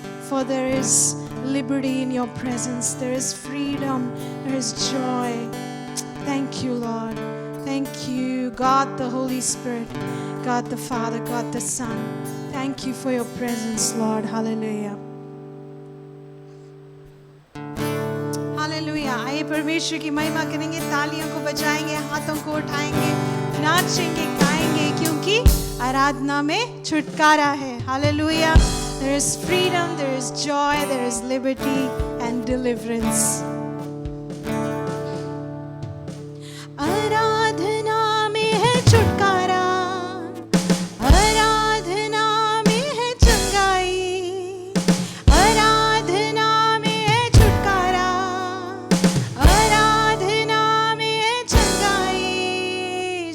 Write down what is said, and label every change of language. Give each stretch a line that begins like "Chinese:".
English: For there is liberty in your presence. There is freedom. There is joy. Thank you, Lord. Thank you, God the Holy Spirit, God the Father, God the Son. Thank you for your presence, Lord. Hallelujah.
Hindi: Hallelujah. आइए परमेश्वर की महिमा करेंगे, तालियों को बजाएंगे, हाथों को उठाएंगे, नाचेंगे, गाएंगे, क्योंकि आराधना में छुटकारा है। Hallelujah.
English: There is freedom, there is joy, there is liberty and deliverance.
Hindi: आराधना में है छुटकारा, आराधना में है चंगाई, आराधना में है छुटकारा, आराधना में है चंगाई।